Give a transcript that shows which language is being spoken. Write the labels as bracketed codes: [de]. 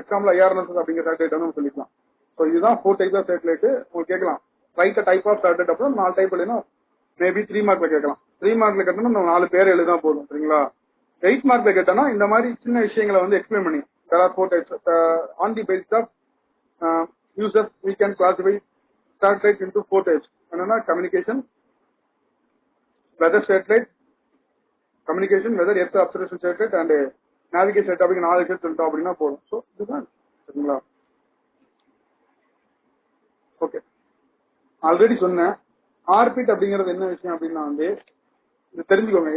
[ta] Example ஐஆர்என்எஸ் அப்படிங்கிற satellite வந்து சொல்லிக்கலாம். ஸோ இதுதான் 4 டைப் ஆஃப் சேட்டலைட். உங்களுக்கு கேட்கலாம் ரைட் டைப் ஆஃப் சேட்டலைட் அப்புறம் 4 டைப் எழுதினா மேபி 3 மார்க்ல கேட்கலாம். 3 மார்க்ல கேட்டோம்னா நம்ம 4 பேர் எழுதா போதும் சரிங்களா. 8 மார்க்ல கேட்டோம்னா இந்த மாதிரி சின்ன விஷயங்களை வந்து எக்ஸ்பிளைன் பண்ணி [en] there are 4 types. On the basis of users we can classify satellite into 4 types. [ta] என்னன்னா communication, weather satellite, communication, weather earth observation satellite and navigation satellite அப்படிங்கிற 4 விஷயம் சொல்லிட்டோம் அப்படின்னா போதும். ஸோ இதுதான் சரிங்களா. ஓகே, ஆல்ரெடி சொன்னேன். ஆர்பிட் அப்படிங்கிறது என்ன விஷயம் அப்படின்னா வந்து இது தெரிஞ்சுக்கோங்க.